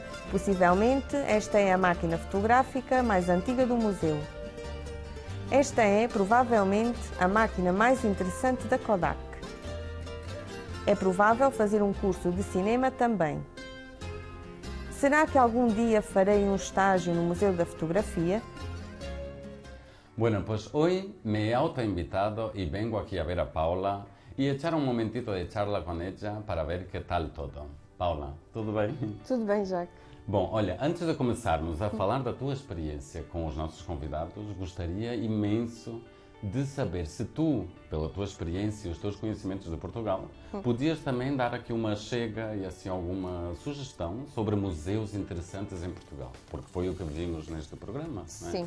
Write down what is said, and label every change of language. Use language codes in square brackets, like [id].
[pt] Possivelmente, esta é a máquina fotográfica mais antiga do museu. Esta é, provavelmente, a máquina mais interessante da Kodak. É provável fazer um curso de cinema também. Será que algum dia farei um estágio no Museu da Fotografia? [es] Bueno, pues hoy me he autoinvitado y vengo aquí a ver a Paula y echar un momentito de charla con ella para ver qué tal todo. [pt] Paula, tudo bem? Tudo bem, Jacques. Bom, olha, antes de começarmos a falar da tua experiência com os nossos convidados, gostaria imenso de saber se tu, pela tua experiência e os teus conhecimentos de Portugal, podias também dar aqui uma chega e assim alguma sugestão sobre museus interessantes em Portugal, porque foi o que vimos neste programa, não é?